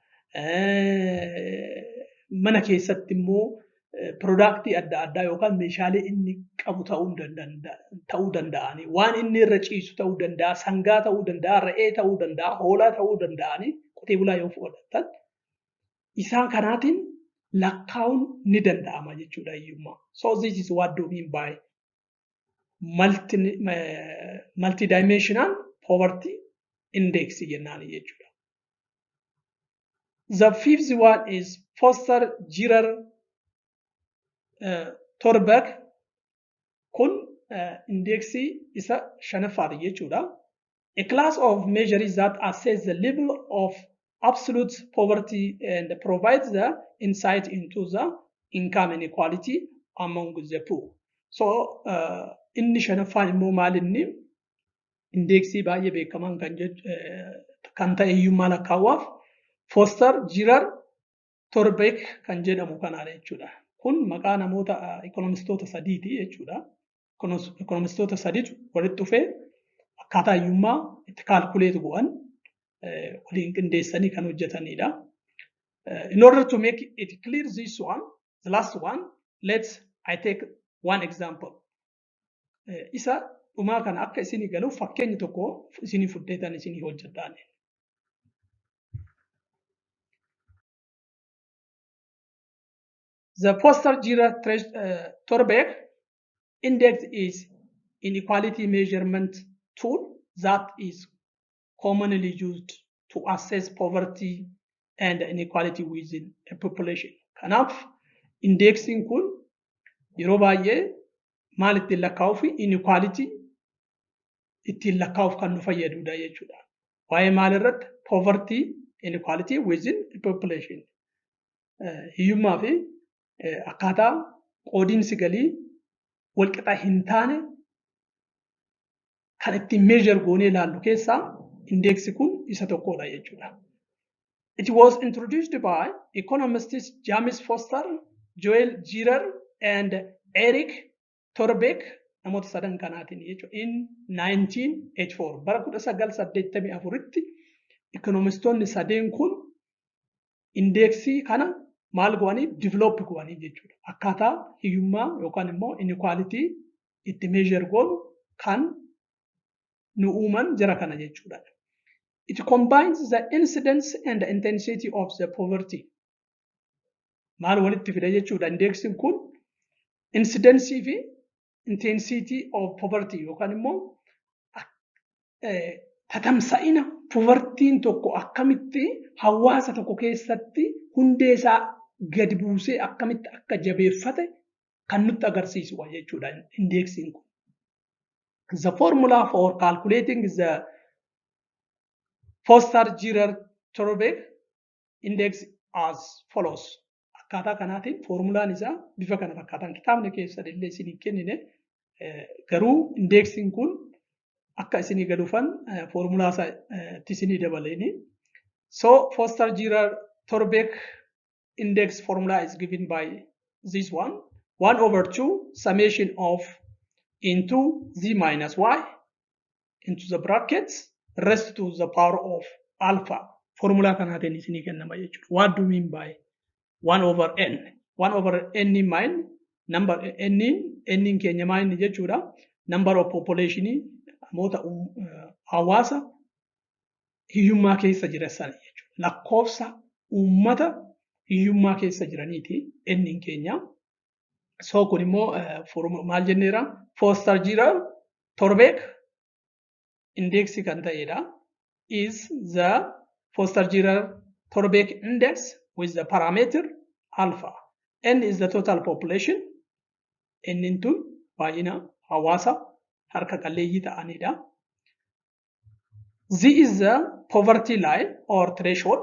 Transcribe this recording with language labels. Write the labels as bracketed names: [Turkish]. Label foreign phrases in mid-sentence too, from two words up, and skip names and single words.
[Oromo] Mana keessatti immoo productii adda addaa yookaan meeshaalee inni qabu ta'uu danda'an. Waan inni irra ciisu ta'uu danda'a, sangaa ta'uu danda'a, re'ee ta'uu danda'a, hoolaa ta'uu danda'an qotee bulaa yoo fudhatan isaan kanaatiin lakkaa'uun ni danda'ama jechuudha hiyyummaa. [English] So this is what do mean by multidimensional poverty index [Oromo] jennaan jechuudha. [English] The fifth one is [Oromo] Foster Girer Torberg kun indeksii isa shanaffaadha jechuudha. [English] A class of measures that assess the level of absolute poverty and provides the insight into the income inequality among the poor. [Oromo] So inni shanaffaan immoo maal inni indeksii baay'ee beekamaan kan ta'e hiyyummaa lakkaa'uuf Foster Girer Torberg kan jedhamu kanaadha jechuudha. Kun maqaa namoota ekonomistoota sadiiti jechuudha. Ekonomistoota sadiitu walitti dhufee akkaataa hiyyummaa itti kaalkuleetu go'an waliin qindeessanii kan hojjetanidha. [English] In order to make it clear this one, the last one, I take one example. [Oromo] Isa dhumaa kana akka isinii galuuf fakkeenya tokko isinii fudheetan isinii hojjedhaan. [English] The Foster Girer Torberg index is inequality measurement tool that is commonly used to assess poverty and inequality within a population. [Oromo] Kanaaf indeeksiin kun yeroo baay'ee maal ittiin lakkaa'uu fi inequality ittiin lakkaa'uuf kan nu fayyadudha jechuudha. Waa'ee maal irratti [English] poverty inequality within a population. [Oromo] Hiyyummaa fi akkaataa qoodiinsi galii walqixa hin taane kan ittiin measure goonee ilaallu keessaa indeeksi kun isa tokkodha jechuudha. [English] It was introduced by economists James Foster, Joel Girer and Eric Torbeck [Oromo] namoota sadan kanaatiin jechuudha. In 1984 bara 1984tti economistoonni sadeen kun indeeksii kana maal go'anii develop go'anii jechuudha. Akkaataa hiyyummaa yookaan immoo inequality itti measure goonu kan nu uuman jira kana jechuudha. [English] It combines the incidence and the intensity of the poverty. [Oromo] Maal walitti fida jechuudha indeeksiin kun incidence fi [English] intensity of poverty [Oromo] yookaan immoo tatamsa'ina povertiin tokko akkamitti hawaasa tokko keessatti hundee isaa gadi buusee akkamitti akka jabeeffate kan nutti agarsiisu jechuudha indeeksiin kun. [English] The formula for calculating the Foster-Girer-Torbeck index as follows. [Oromo] Akkaataa kanaatiin formulaan isaa bifa kana fakkaataan kitaabni keessa illee isinii kennine garuu indeeksiin kun akka isinii galuufan formulaa isaatti isinii dabaleeni. [English] So Foster-Girer-Torbeck index formula is given by this one. 1/2 summation of into z minus y into the brackets rest to the power of alpha. [Oromo] Formula kanaatiin isinii kennama jechuudha. [English] What do you mean by 1/n? [Oromo] 1/n mine number n keenya mine jechuudha. [English] Number of population [Oromo] namoota hawaasa hiyyummaa keessa jiran jechuudha. Lakkoofsa uummata hiyyummaa keessa jiraniiti n keenya. So kun immoo maal jenneera Foster-Girer-Torbeck indeeksi kan ta'edha. [English] Is the Foster-Girer-Torbeck index with the parameter alpha. N is the total population. [Oromo] N into baay'ina hawaasa harka qalleeyyii ta'anidha. [English] Z is the poverty line or threshold.